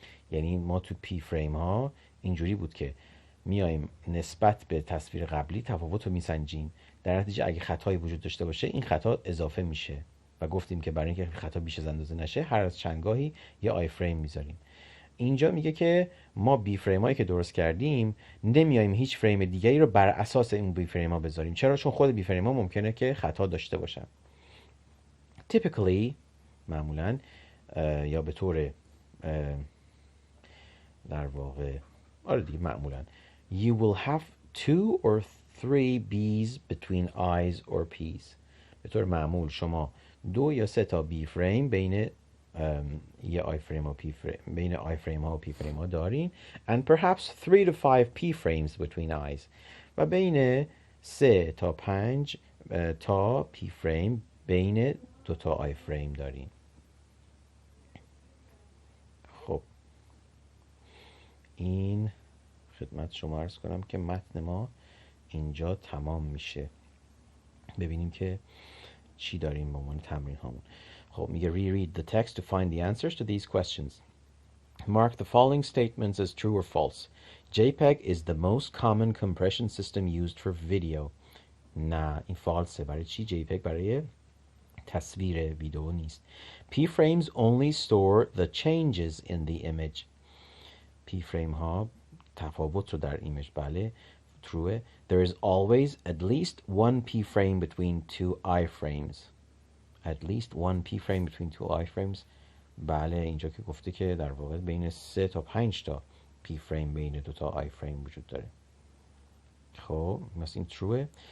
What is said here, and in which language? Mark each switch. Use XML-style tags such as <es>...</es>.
<fa>یعنی ما تو پی فریم ها اینجوری بود که میایم نسبت به تصویر قبلی تفاوت رو میسنجیم، در نتیجه اگه خطایی وجود داشته باشه این خطا اضافه میشه و گفتیم که برای اینکه خطا بیش از اندازه نشه هر از چندگاهی یه آی فریم میذاریم. اینجا میگه که ما بی فریم هایی که درست کردیم نمیایم هیچ فریم دیگری رو بر اساس این بی فریم ها بذاریم. چرا؟ چون خود بی فریم ها ممکنه که خطا داشته باشن.</fa> <en>Typically</en> <fa>معمولا یا به طور در واقع دیگه معمولا</fa> <en>you will have 2 or 3 B's between I's or P's.</en> <fa>به طور معمول شما 2 یا 3 تا بی فریم بین یه آی فریم و پی فریم، بین آی فریم ها و پی فریم ها دارین.</fa> <en>And perhaps 3 to 5 P frames between I's.</en> <fa>و بین 3 تا 5 تا پی فریم بین 2 تا آی فریم دارین. خب این خدمت شما عرض کنم که متن ما اینجا تمام میشه. ببینیم که چی داریم به عنوان تمرین هامون.</fa> <en>خب میگه reread the text to find the answers to these questions. Mark the following statements as true or false. JPEG is the most common compression system used for video.</en> <fa>نه این فالسه. برای چی؟ JPEG برای تصویر ویدیو نیست.</fa> <en>P frames only store the changes in the image.</en> <fa>P frame ها تفاوت رو در ایمیج، بله true.</fa> <en>There is always at least one P frame between two I frames. At least one P frame between two I frames.</en> <fa>بله اینجا که گفته که در واقع بین 3 تا 5 تا P frame بین 2 تا I frame وجود داره. خب مثل این true.</fa>